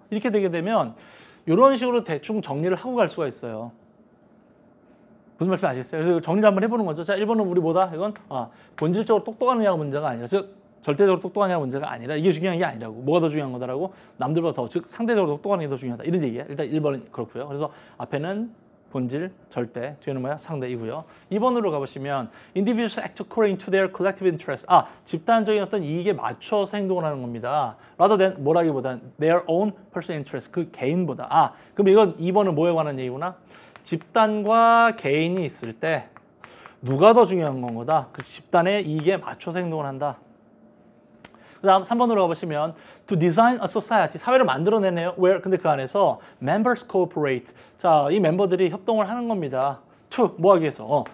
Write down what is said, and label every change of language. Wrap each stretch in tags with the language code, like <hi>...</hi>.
<ko>이렇게 되게 되면 이런 식으로 대충 정리를 하고 갈 수가 있어요. 무슨 말씀 아시겠어요? 그래서 정리를 한번 해보는 거죠. 자, 1번은 우리 뭐다? 이건 본질적으로 똑똑하느냐가 문제가 아니라, 즉 절대적으로 똑똑하냐가 문제가 아니라, 이게 중요한 게 아니라고. 뭐가 더 중요한 거다라고? 남들보다 더, 즉 상대적으로 똑똑한 게 더 중요하다. 이런 얘기야. 일단 1번은 그렇고요. 그래서 앞에는 본질, 절대, 뒤에는 뭐야? 상대이고요.</ko> <en>2번으로 가보시면 individuals act according to their collective interest.</en> <ko>집단적인 어떤 이익에 맞춰서 행동을 하는 겁니다.</ko> <en>rather than 뭐라기보단 their own personal interest.</en> <ko>그 개인보다. 그럼 이건 2번은 뭐에 관한 얘기구나? 집단과 개인이 있을 때 누가 더 중요한 건 거다? 그 집단의 이익에 맞춰서 행동을 한다. 그 다음 3번으로 가보시면 to design a society, 사회를 만들어내네요. where, 근데 그 안에서 members cooperate. 자, 이 멤버들이 협동을 하는 겁니다. to, 뭐 하기 위해서?</ko>